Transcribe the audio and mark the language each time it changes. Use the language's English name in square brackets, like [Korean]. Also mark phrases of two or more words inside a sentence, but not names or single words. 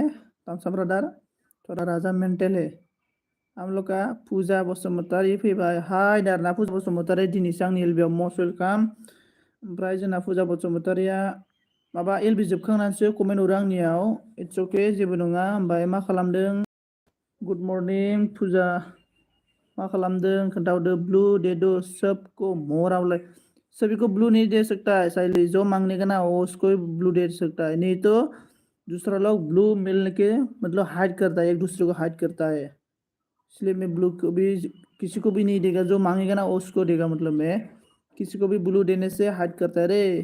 [Hindi] तामसा ब्रदर थोड़ा राजा मेंटल है। हम लोग का [Bodo] फुजा बसुमतारी फैबाय हाय दारना फुजा बसुमतारी दिनैसो आंनि एलबियाव [English] most welcome. [Bodo] ओमफ्राय जोंना फुजा बसुमतारिया माबा एलबि जोबखांनानैसो कमेन्ट हरो आंनियाव। [English] it's okay [Bodo] जेबो नङा। ओमफ्राय मा खालामदों [English] good morning [Bodo] फुजा मा खालामदों खोन्थाहरदो। [Hindi] ब्लू दे दो सबको मोरा बोले सभी को ब्लू नहीं दे सकता है साइली जो मांगने का ना वो उसको ब्लू दे सकता है नहीं तो दूसरा लोग ब्लू मिलने के मतलब हाइड करता है एक दूसरे को हाइड करता है। इसलिए मैं ब्लू को भी किसी को भी नहीं देगा जो मांगेगा ना उसको देगा मतलब मैं किसी को भी ब्लू देने से हाइड करता है रे।